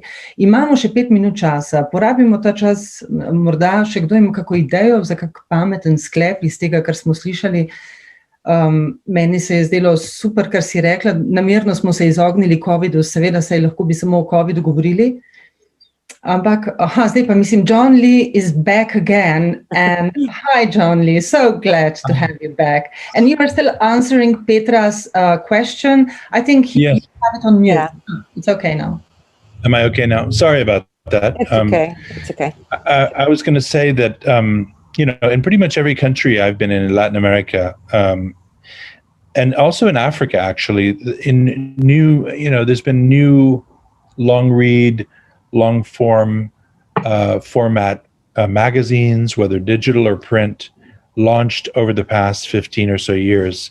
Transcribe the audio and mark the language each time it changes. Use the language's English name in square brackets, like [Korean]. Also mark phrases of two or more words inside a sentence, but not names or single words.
[Slovenian] Imamo še 5 minut časa, porabimo ta čas, morda še kdo ima kako idejo za kak pameten sklep iz tega, kar smo slišali. Meni se je zdelo super, kar si rekla, namerno smo se izognili covidu, seveda se lahko bi samo o covidu govorili. Ampak, zdaj pa mislim, Jonom Lee [English] is back again. And hi, Jonom Lee. So glad to have you back. And you are still answering Petra's question. I think you Yes. have it on mute. Yeah. It's okay now. Am I okay now? Sorry about that. It's okay. It's okay. I was going to say that, in pretty much every country I've been in Latin America, and also in Africa, actually, there's been new long read, long form format magazines, whether digital or print, launched over the past 15 or so years.